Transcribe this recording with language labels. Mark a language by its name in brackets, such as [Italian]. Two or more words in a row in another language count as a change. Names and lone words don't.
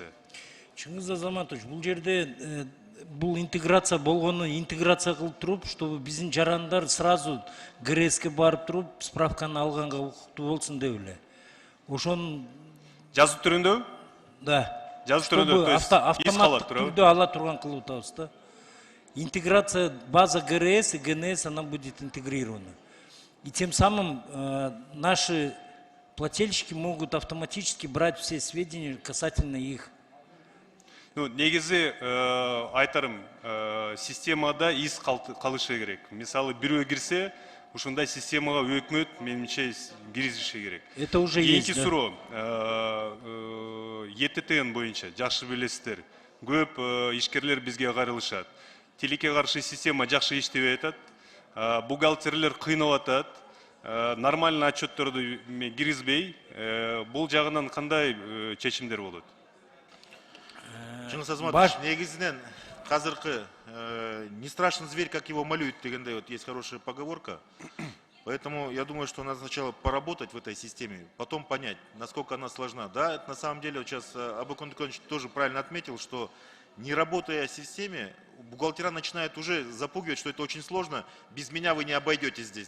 [Kyrgyz] Чыңгыз Азаматович, бул жерде бул интеграция болгону интеграция кылып туруп, чтобы биздин жарандар сразу ГРСке барып туруп справканы алганга укуктуу болсун деп эле. Ошон жазуу түрүндө? Да. Жазуу түрүндө, [Russian] то есть [Kyrgyz] автоматтык түрдө ала турган кылып атабыз да. [Russian] Интеграция база ГРС и ГНС, она будет интегрирована. И тем самым наши плательщики могут автоматически брать все сведения касательно их. [Kyrgyz] Негизи айтарым, системада из калышы керек. Мисалы, бирөө кирсе, ушундай системага өкмөт менимче киргизиши керек. [Russian] Это уже есть. [Kyrgyz] Кийинки суроо, ЕТТН боюнча жакшы билесиздер. Көп ишкерлер бизге кайрылышат. Тилекке каршы система жакшы иштебей атат, бухгалтерлер кыйнап атат, нормальный отчетторду киргизбей, бул жагынан кандай чечимдер болот? [Russian] Чыңгыз Азаматович, [Kyrgyz] негизинен казыркы [Russian] не страшный зверь, как его малюют, дегенде вот есть хорошая поговорка. Поэтому я думаю, что надо сначала поработать в этой системе, потом понять, насколько она сложна. Да, это на самом деле, вот сейчас Абакон Николаевич тоже правильно отметил, что не работая в системе, бухгалтера начинают уже запугивать, что это очень сложно, без меня вы не обойдетесь здесь.